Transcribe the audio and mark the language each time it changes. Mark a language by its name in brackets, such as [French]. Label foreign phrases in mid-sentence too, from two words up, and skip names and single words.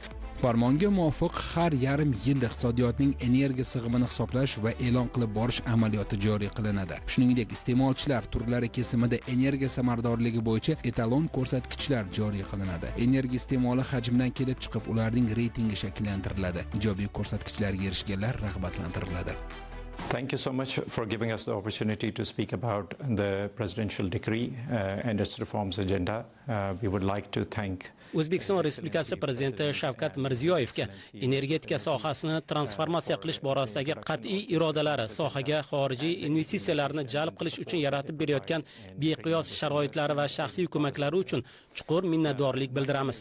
[Uzbek] Farmonga muvofiq har yarim yilda iqtisodiyotning energiya sig'imini hisoblash va e'lon qilib borish amaliyoti joriy qilinadi. Shuningdek, iste'molchilar turlari kesimida energiya samaradorligi bo'yicha etalon ko'rsatkichlar joriy qilinadi. Energiya iste'moli hajmidan kelib chiqib, ularning reytingi shakllantiriladi. Ijobiy ko'rsatkichlarga erishganlar rag'batlantiriladi. [English] Thank you so much for giving us the opportunity to speak about the presidential decree and its reforms agenda. We would like to thank [Uzbek] O'zbekiston Respublikasi Prezidenti Shavkat Mirziyoyevga energetika sohasini transformatsiya qilish borasidagi qat'iy irodalari, sohaga xorijiy investitsiyalarni jalb qilish uchun yaratib berayotgan beqiyos sharoitlari va shaxsiy ko'maklari uchun chuqur minnatdorlik bildiramiz.